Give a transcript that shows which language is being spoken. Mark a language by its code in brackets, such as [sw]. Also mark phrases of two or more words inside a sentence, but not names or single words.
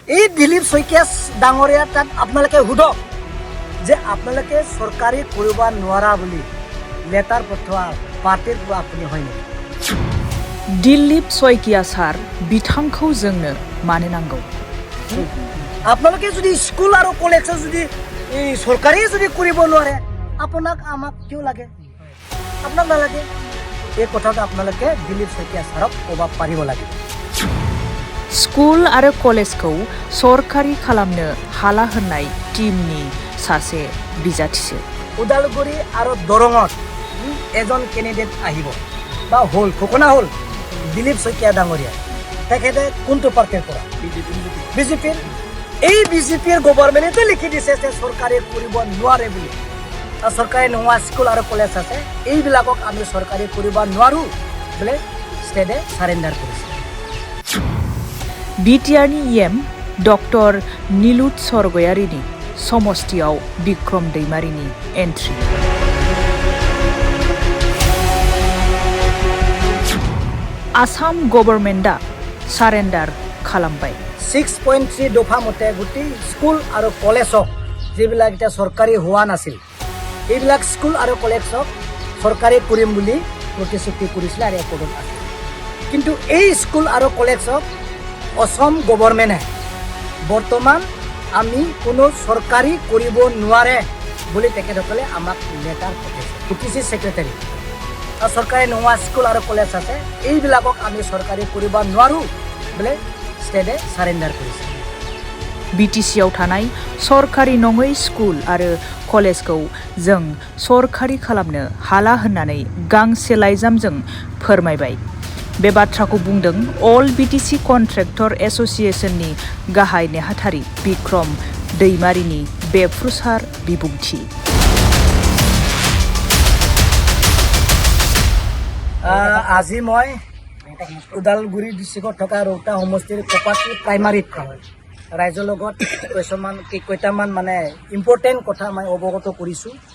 [as] এই দিলীপ শইকীয়া ডাঙৰীয়া তাত আপোনালোকে সুধক যে আপোনালোকে চৰকাৰী কৰিব নোৱাৰা বুলি লেটাৰ পঠোৱা পাৰ্টিৰ পৰা আপুনি হয় নেকি? [brx] दिलीप शइकिया सार बिथांखौ जोंनो मानो नांगौ? [as] আপোনালোকে যদি স্কুল আৰু কলেজত যদি এই চৰকাৰী যদি কৰিব নোৱাৰে আপোনাক আমাক কিয় লাগে? আপোনাক নালাগে। এই কথাটো আপোনালোকে দিলীপ শইকীয়া ছাৰক ক'ব পাৰিব লাগে। [brx] स्कुल आरो कलेजखौ सरकारि खालामनो हाला होननाय टीमनि सासे बिजाथिसो। [as] उदालगुरि আৰু দৰঙত এজন কেণ্ডিডেট আহিব বা হ'ল ঘোষণা হ'ল দিলীপ শইকীয়া ডাঙৰীয়া। তেখেতে কোনটো পাৰ্টিৰ পৰা? বিজেপিৰ। এই বিজেপিৰ গভৰ্ণমেণ্টে লিখি দিছে যে চৰকাৰে কৰিব নোৱাৰে বুলি। চৰকাৰে নোহোৱা স্কুল আৰু কলেজ আছে, এইবিলাকক আমি চৰকাৰে কৰিব নোৱাৰোঁ বোলে ষ্টেটে চাৰেণ্ডাৰ কৰিছে। [brx] बिटिआरनि इएम डक्टर नीलुत सरगयारिनि समष्टियाव बिक्रम दैमारिनि एन्ट्रि। आसाम गभर्नमेन्टआ सारेन्डार खालामबाय। [as] 6.3 দফা মতে গোটেই স্কুল আৰু কলেজক যিবিলাক এতিয়া চৰকাৰী হোৱা নাছিল এইবিলাক স্কুল আৰু কলেজক চৰকাৰী কৰিম বুলি প্ৰতিশ্ৰুতি কৰিছিলে আৰু একোডত আছিল। কিন্তু এই স্কুল আৰু কলেজক অসম গভৰ্ণমেণ্টে বৰ্তমান আমি কোনো চৰকাৰী কৰিব নোৱাৰে বুলি তেখেতসকলে আমাক লেটাৰ পঠাইছে। পিটিচি ছেক্ৰেটাৰী চৰকাৰী নোহোৱা স্কুল আৰু কলেজ আছে, এইবিলাকক আমি চৰকাৰী কৰিব নোৱাৰোঁ বোলে ষ্টেটে চাৰেণ্ডাৰ কৰিছে। [brx] बिटिसिआव थानाय सरकारि नङै स्कुल आरो कलेजखौ जों सरकारि खालामनो हाला होननानै गांसे लाइजामजों फोरमायबाय। बे बाथ्राखौ बुंदों अल बिटिसि कन्ट्रेक्टर एस'सिएशननि गाहाय नेहाथारि बिक्रम दैमारिनि बेफ्रुसार बिबुंथि। [as] আজি মই ওদালগুৰি ডিষ্ট্ৰিক্টত থকা ৰৌতা সমষ্টিৰ কপাটি প্ৰাইমাৰীত ৰাইজৰ লগত কেইটামান মানে ইম্পৰ্টেণ্ট কথা মই অৱগত কৰিছোঁ।